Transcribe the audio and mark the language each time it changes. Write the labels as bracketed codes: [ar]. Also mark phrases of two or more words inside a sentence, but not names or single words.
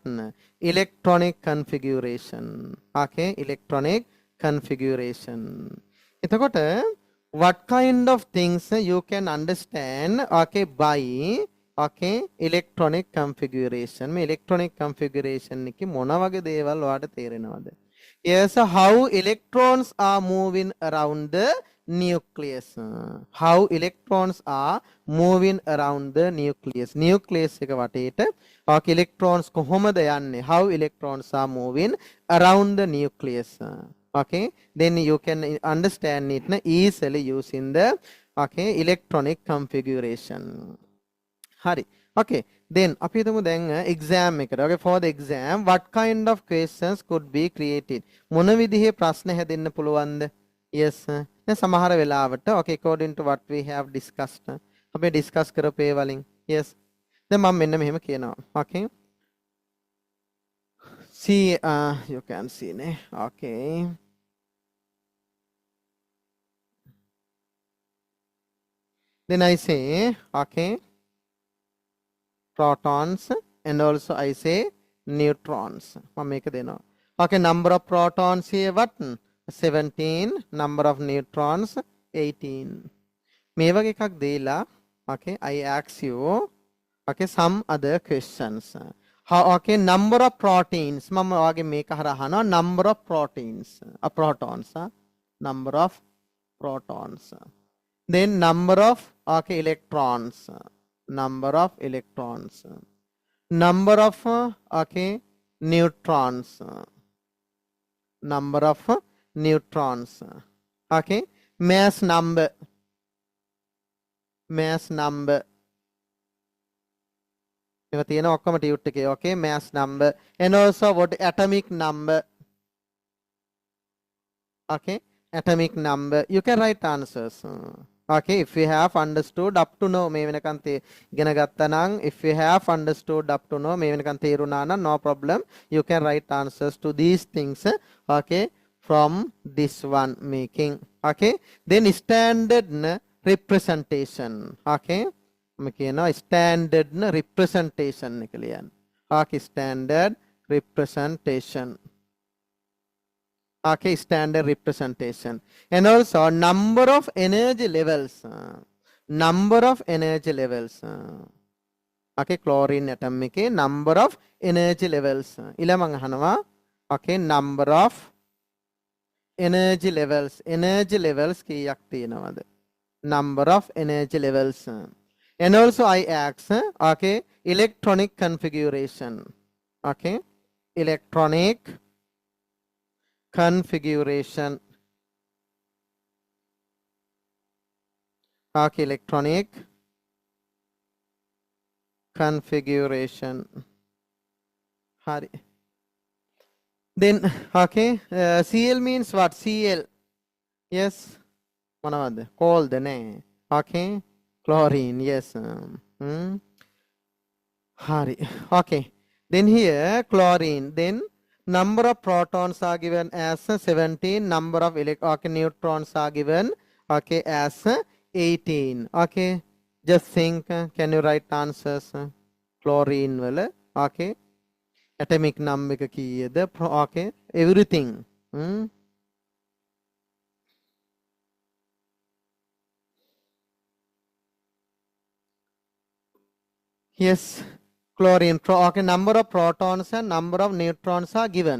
[en] Electronic configuration. Okay, electronic configuration. එතකොට what kind of things you can understand okay by okay electronic configuration මේ electronic configuration [si] එකේ මොන වගේ දේවල් ඔයාලට තේරෙනවද? [en] Yes, how electrons are moving around the nucleus. How electrons are moving around the nucleus. [si] Nucleus එක වටේට okay electrons කොහොමද යන්නේ? [en] How electrons are moving around the nucleus. Okay, then you can understand it easily using the okay electronic configuration. [si] Hari. [en] Okay, then [si] අපි හිතමු දැන් exam එකට. [en] Okay, for the exam what kind of questions could be created? [si] මොන විදිහේ ප්‍රශ්න හැදෙන්න පුළුවන්ද? Yes. දැන් සමහර වෙලාවට [en] okay according to what we have discussed [si] අපි discuss කරපු ඒ වලින් [en] yes. [si] දැන් මම මෙන්න මෙහෙම කියනවා. [en] Okay. See you can see නේ. Okay. Then I say okay protons and also I say neutrons. [si] මම මේක දෙනවා. [en] Okay, number of protons here what? 17. Number of neutrons 18. [si] මේ වගේ එකක් දීලා [en] okay I ask you okay some other questions. How okay number of proteins [si] මම ඔයාගේ මේක හරහා අහනවා [en] number of proteins protons number of protons. Then number of okay electrons. Number of electrons. Number of okay neutrons. Number of neutrons. Okay. Mass number. Mass number. [si] ඒවා තියෙන ඔක්කොම ටියුට් එකේ [en] okay mass number and also what atomic number. Okay, atomic number. You can write answers. Okay, if you have understood up to now [si] මේ වෙනකන් ඉගෙන ගත්තා නම් [en] if you have understood up to now [si] මේ වෙනකන් තේරුණා නම් [en] no problem you can write answers to these things okay from this one making. Okay, then standard representation. [si] Okay, මම කියනවා [en] standard representation [si] එක ලියන්න. [en] Okay, standard representation. Okay, standard representation. And also number of energy levels. Number of energy levels. Okay, chlorine atom එකේ number of energy levels. [si] ඊළඟ අහනවා [en] okay number of energy levels. Energy levels [si] කීයක් තියෙනවද? [en] Number of energy levels. And also I ask okay electronic configuration. Okay, electronic configuration. Okay, electronic configuration. Hari. Then okay Cl means what? Cl. Yes. [si] මොනවද? cold නේ. [en] Okay, chlorine. Yes. Hari. Okay, then here chlorine. Then number of protons are given as 17. Number of okay, neutrons are given okay as 18. Okay, just think. Can you write answers? [si] Chlorine වල [en] okay atomic number [si] එක කීයද? [en] Okay, everything. Yes. Chlorine. Okay, number of protons and number of neutrons are given.